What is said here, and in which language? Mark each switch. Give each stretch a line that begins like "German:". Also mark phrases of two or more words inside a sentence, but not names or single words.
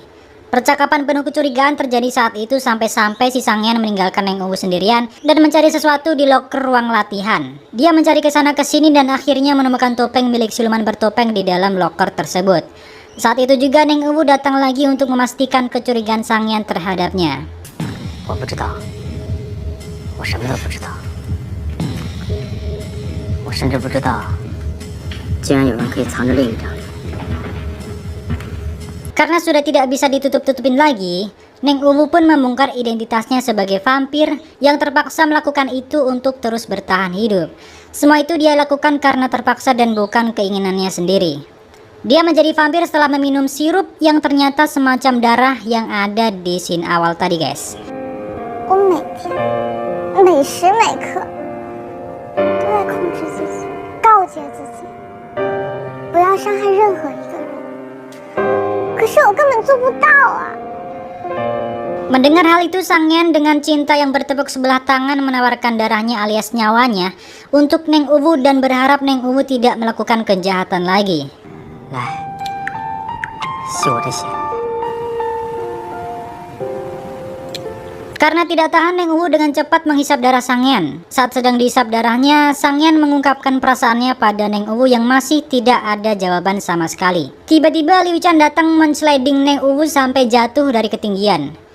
Indonesian: Percakapan penuh kecurigaan terjadi saat itu sampai-sampai si Sangyan meninggalkan Neng Uwu sendirian dan mencari sesuatu di loker ruang latihan. Dia mencari ke sana ke sini dan akhirnya menemukan topeng milik siluman bertopeng di dalam loker tersebut. Saat itu juga Neng Uwu datang lagi untuk memastikan kecurigaan Sangyan terhadapnya.
Chinese: 我不知道，我什么都不知道。我甚至不知道，竟然有人可以藏着另一张脸。
Indonesian: Karena sudah tidak bisa ditutup-tutupin lagi, Neng Uwu pun membongkar identitasnya sebagai vampir yang terpaksa melakukan itu untuk terus bertahan hidup. Semua itu dia lakukan karena terpaksa dan bukan keinginannya sendiri. Dia menjadi vampir setelah meminum sirup yang ternyata semacam darah yang ada di scene awal tadi, guys.
Chinese: 我每天每时每刻 都在控制自己，告诫自己不要伤害任何一个人。可是我根本做不到啊！
Indonesian: Mendengar hal itu, Sangyan dengan cinta yang bertepuk sebelah tangan menawarkan darahnya alias nyawanya untuk Neng Uwu dan berharap Neng Uwu tidak melakukan kejahatan lagi.
Chinese: 来，吸我的血。
Indonesian: Karena tidak tahan, Neng Uwu dengan cepat menghisap darah Sangyan. Saat sedang dihisap darahnya, Sangyan mengungkapkan perasaannya pada Neng Uwu yang masih tidak ada jawaban sama sekali. Tiba-tiba Liu Chan datang mensliding Neng Uwu sampai jatuh dari ketinggian.